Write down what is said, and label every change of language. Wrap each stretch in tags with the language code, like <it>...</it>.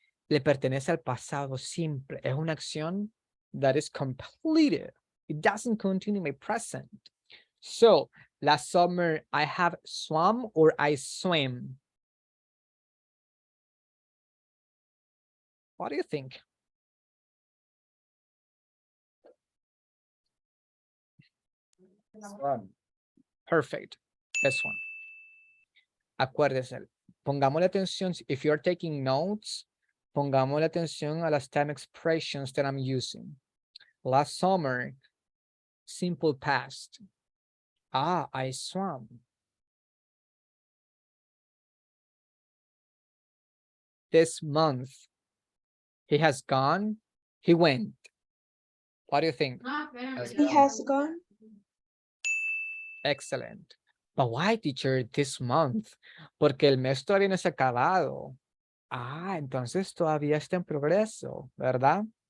<es>le pertenece al pasado simple. Es una acción</es> <en>that is completed. It doesn't continue my present. So, last summer, I have swum or I swam. What do you think? Perfect. This one.</en> <es>Acuérdese. Pongámosle atención.</es> <en>If you're taking notes,</en> <es>pongámosle atención a las</es> <en>time expressions that I'm using. Last summer, simple past. Ah, I swam. This month, he has gone, he went. What do you think? He has gone. Excellent. But why, teacher, this month?</en> <es>Porque el mes todavía no se ha acabado. Ah, entonces todavía está en progreso, ¿verdad?</es>